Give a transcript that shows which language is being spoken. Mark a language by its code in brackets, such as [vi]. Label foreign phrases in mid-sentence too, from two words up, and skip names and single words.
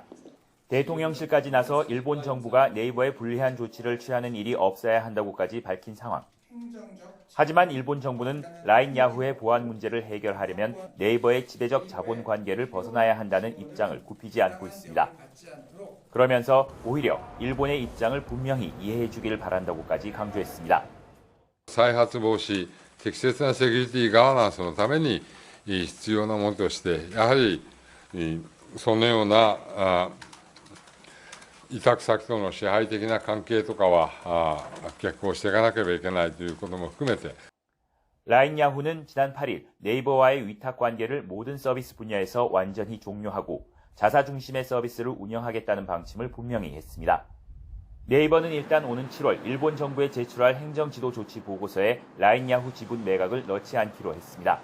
[ko] 대통령실까지 나서 일본 정부가 네이버에 불리한 조치를 취하는 일이 없어야 한다고까지 밝힌 상황. 하지만 일본 정부는 라인야후의 보안 문제를 해결하려면 네이버의 지배적 자본 관계를 벗어나야 한다는 입장을 굽히지 않고 있습니다. 그러면서 오히려 일본의 입장을 분명히 이해해 주기를 바란다고까지 강조했습니다. [ja] 再発防止、適切なセキュリティガバナンスのために必要なものとして、やはりそのような委託先との支配的な関係とかは逆行していかなければいけないということも含めて [ko] 라인야후는 지난 8일 네이버와의 위탁 관계를 모든 서비스 분야에서 완전히 종료하고 자사 중심의 서비스를 운영하겠다는 방침을 분명히 했습니다. 네이버는 일단 오는 7월 일본 정부에 제출할 행정지도 조치 보고서에 라인야후 지분 매각을 넣지 않기로 했습니다.